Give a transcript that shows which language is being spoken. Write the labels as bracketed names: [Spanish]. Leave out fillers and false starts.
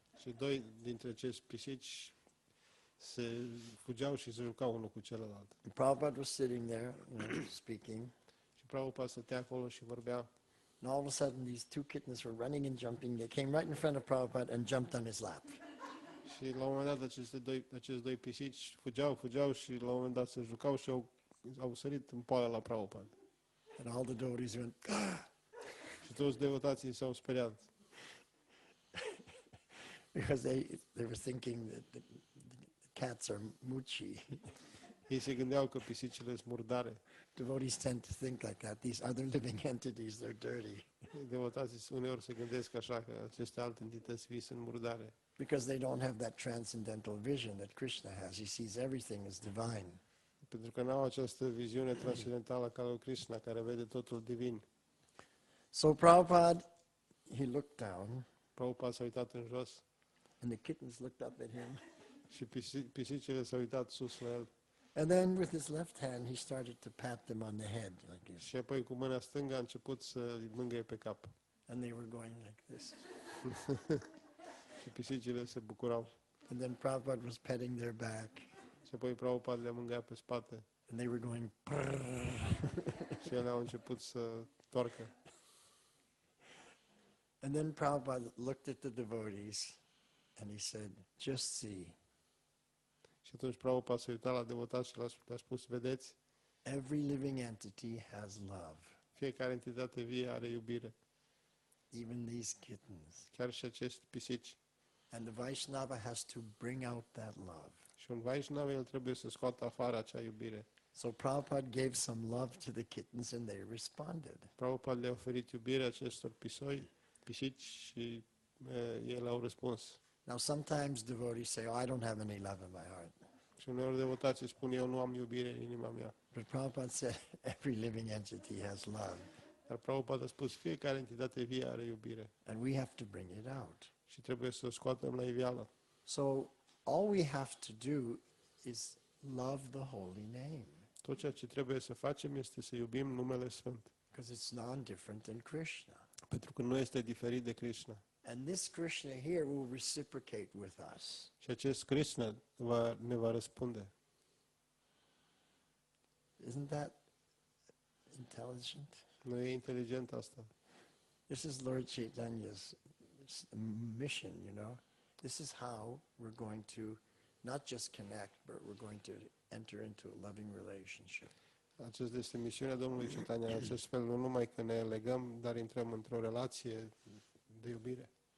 [Romanian] și doi dintre acești pisici se fugeau și se jucau unul cu celălalt. [English] And Prabhupada was sitting there, speaking, [Romanian] Și Prabhupada stătea acolo și vorbea. [English] and all of a sudden these two kittens were running and jumping. They came right in front of Prabhupada and jumped on his lap. [Romanian] Și la un moment dat acești doi pisici fugeau și la un moment dat se jucau și au sărit în poală la Prabhupada. [English] And all the devotees went, "Ah!" [Romanian] Și toți devotații s-au speriat. [English] Because they were thinking that the cats are muchi. [Romanian] Ei se gândeau că pisicile sunt murdare. [English] Devotees tend to think like that. These other living entities, they're dirty. [Romanian] Devotații uneori se gândesc așa, că aceste alte entități vii sunt murdare. [English] Because they don't have that transcendental vision that Krishna has. He sees everything as divine. [Romanian] Pentru că n-au această viziune transcendentală ca lui Krishna, care vede totul divin. [English] So Prabhupada, he looked down, [Romanian] Prabhupada s-a uitat în jos [English] and the kittens looked up at him. [Romanian] și pisicile s-au uitat sus la el. [English] And then with his left hand, he started to pat them on the head like this. [Romanian] Și apoi cu mâna stângă a început să îi mângâie pe cap. [English] And they were going like this. [Romanian] Și pisicile se bucurau. [English] And then Prabhupada was petting their back. [Romanian] Și apoi Prabhupada le mângâia pe spate. [English] And they were going, [Romanian] Și ele au început să toarcă. [English] and then Prabhupada looked at the devotees and he said, just see, [Romanian] Și atunci Prabhupada s-a uitat la devotați și le-a spus, vedeți, [English] every living entity has love, [Romanian] fiecare entitate vie are iubire. [English] even these kittens. [Romanian] Chiar și acești pisici. [English] And the Vaishnava has to bring out that love. [Romanian] Și un Vaishnava, el trebuie să scoată afară acea iubire. [English] So Prabhupada gave some love to the kittens and they responded. [Romanian] Prabhupada le-a oferit iubire acestor pisici și ele au răspuns. [English] Now sometimes devotees say, oh, I don't have any love in my heart. [Romanian] Și uneori devotații spun, eu nu am iubire în inima mea. [English] But Prabhupada said, every living entity has love. [Romanian] Dar Prabhupada a spus, fiecare entitate vie are iubire. [English] And we have to bring it out. [Romanian] Și trebuie să o scoatem la iveală. [English] So all we have to do is love the holy name. [Romanian] Tot ceea ce trebuie să facem este să iubim numele Sfânt. [English] Because it's non-different than Krishna. [Romanian] Pentru că nu este diferit de Krishna. [English] And this Krishna here will reciprocate with us. [Romanian] Și acest Krishna ne va răspunde. [English] Isn't that intelligent? [Romanian] Nu e inteligent asta. [English] This is Lord Chaitanya's mission, you know. This is how we're going to not just connect, but we're going to enter into a loving relationship. [Romanian] Aceasta este misiunea Domnului Chaitanya. În acest fel, nu numai că ne legăm, dar intrăm într-o relație de iubire.